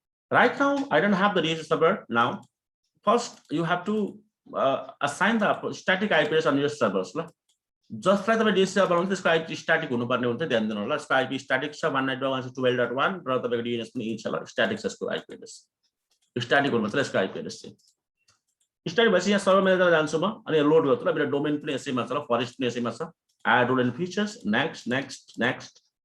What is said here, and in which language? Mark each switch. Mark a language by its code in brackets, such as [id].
[en] Right now I don't have the DHCP server now. First you have to assign the static IP address on your servers. [ne] जसलाई तपाईँ DSC server बनाउनु त्यसको IP static हुनुपर्ने हुन्छ, ध्यान दिनु होला। यसको आइपी स्ट्याटिक छ 192.168.12.1 र तपाईँको डिएनएस पनि यही छ ल, स्ट्याटिक छ यसको आइपी एड्रेस। स्ट्याटिक हुनुपर्छ यसको आइपी एड्रेस चाहिँ। स्ट्याटिक भएपछि यहाँ सर्भर म्यानेजरमा जान्छु म, अनि लोड गर्छु ल। मेरो डोमेन पनि यसैमा छ ल, फरेस्ट पनि यसैमा छ। [en] Add role and features, next next next.